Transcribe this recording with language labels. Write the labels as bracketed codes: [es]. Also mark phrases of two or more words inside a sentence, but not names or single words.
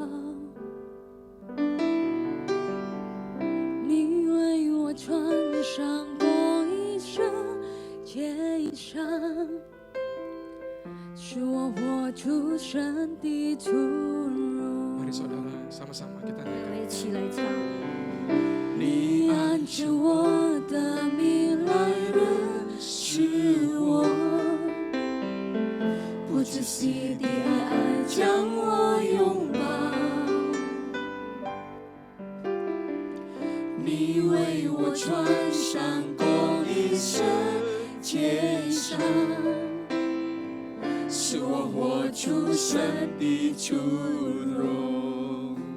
[zh] 你为我穿上过一身洁衣裳，使我活出神的出入。 [id] Mari saudara, sama-sama kita [zh] 我 [id] nyanyi. [zh] 们一起来唱。你按着我的命来认识我，不止息的爱将我拥抱。你为我穿上过一身洁衣裳，使我活出神的出荣。